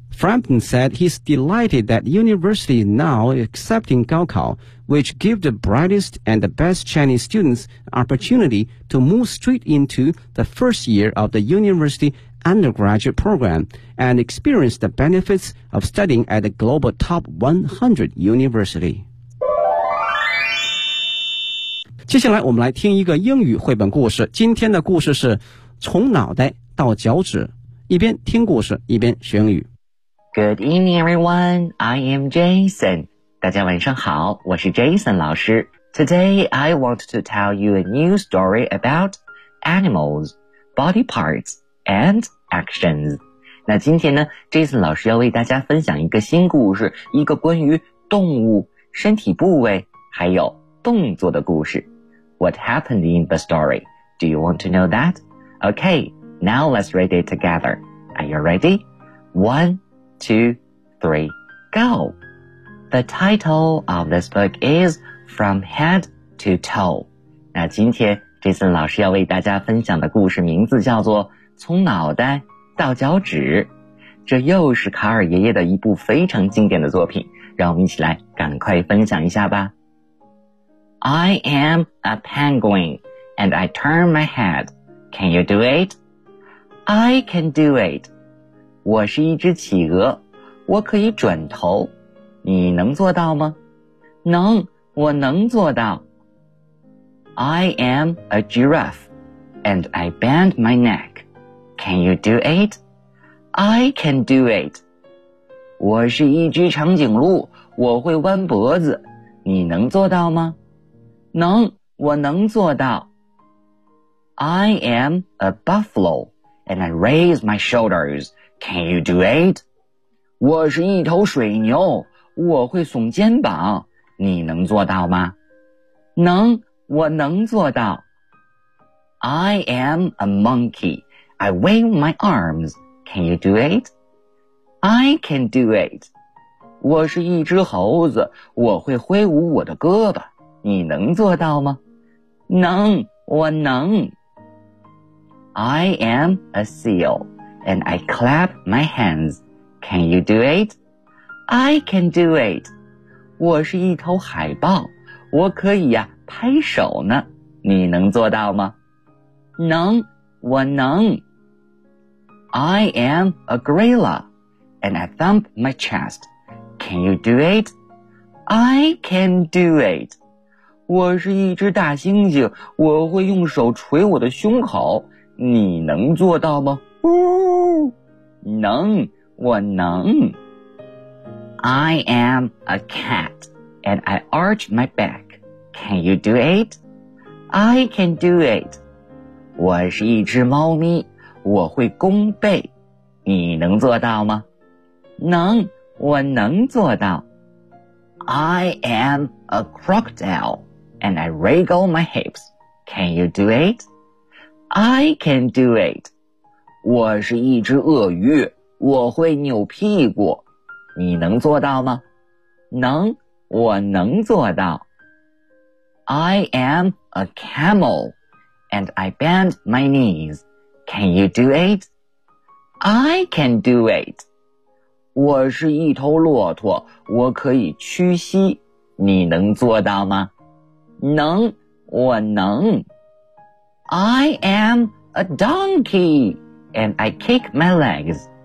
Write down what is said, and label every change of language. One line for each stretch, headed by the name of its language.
English: Frampton said he's delighted that the university is now accepting Gaokao, which gives the brightest and the best Chinese students opportunity to move straight into the first year of the university undergraduate program and experience the benefits of studying at a global top 100 university.
Chinese: 接下来我们来听一个英语绘本故事，今天的故事是从脑袋到脚趾，一边听故事一边学英语。
English: Good evening, everyone. I am Jason.
Chinese: 大家晚上好，我是 Jason 老师。
English: Today, I want to tell you a new story about animals, body parts, and actions.
Chinese: 那今天呢 ,Jason 老师要为大家分享一个新故事，一个关于动物身体部位还有动作的故事。
English: What happened in the story? Do you want to know that? Okay, now let's read it together. Are you ready? 1, 2, 3, go! The title of this book is From Head to Toe.
Chinese: 那今天 Jason 老师要为大家分享的故事名字叫做从脑袋到脚趾。这又是卡尔爷爷的一部非常经典的作品，让我们一起来赶快分享一下吧。
English: I am a penguin, and I turn my head. Can you do it? I can do it.
Chinese: 我是一只企鹅，我可以转头。你能做到吗？能，我能做到。
English: I am a giraffe, and I bend my neck. Can you do it? I can do it.
Chinese: 我是一只长颈鹿，我会弯脖子。你能做到吗？能，我能做到。
English: I am a buffalo, and I raise my shoulders. Can you do it?
Chinese: 我是一头水牛，我会耸肩膀。你能做到吗？能，我能做到。
English: I am a monkey. I wave my arms. Can you do it? I can do it.
Chinese: 我是一只猴子，我会挥舞我的胳膊。你能做到吗？能，我能。
English: I am a seal, and I clap my hands. Can you do it? I can do it.
Chinese: 我是一头海豹，我可以呀，拍手呢。你能做到吗？能，我能。
English: I am a gorilla, and I thump my chest. Can you do it? I can do it.
Chinese: 我是一只大猩猩，我会用手捶我的胸口。你能做到吗？哦，能，我能。
English: I am a cat, and I arch my back. Can you do it? I can do it.
Chinese: 我是一只猫咪，我会弓背。你能做到吗？能，我能做到。
English: I am a crocodile. And I wriggle my hips. Can you do it? I can do it.
Chinese: 我是一只鳄鱼，我会扭屁股。你能做到吗？能，我能做到。
English: I am a camel, and I bend my knees. Can you do it? I can do it.
Chinese: 我是一头骆驼，我可以屈膝。你能做到吗？能，我能。
English: I am a donkey, and I kick my legs.